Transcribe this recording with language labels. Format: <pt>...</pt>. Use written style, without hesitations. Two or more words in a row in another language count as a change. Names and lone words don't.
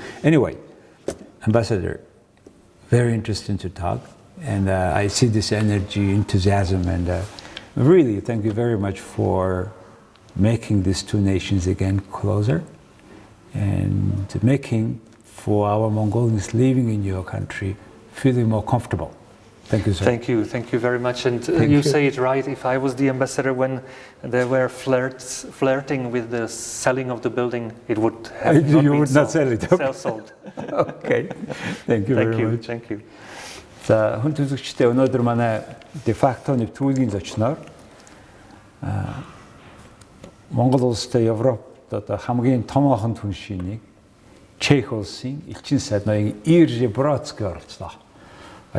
<en>Anyway, Ambassador, very interesting to talk, and I see this energy, enthusiasm, and really thank you very much for making these two nations again closer, and making for our Mongolians living in your country feeling more comfortable. Thank you, sir. Thank you very much. And you say it right. If I was the ambassador when there were flirting with the selling of the building, it would have not you been would not sell it. Sold. Okay. Thank you very much. Thank you.</en> <mn>За хүн төлөвчтэй өнөөдөр манай дефакто нэвтрүүлгийн зочноор Монгол улстай Европт одоо хамгийн томоохон түншинийг Чех улсын элчин сайд ноён ИЙРЖИ Brodsky оролцлоо.</mn>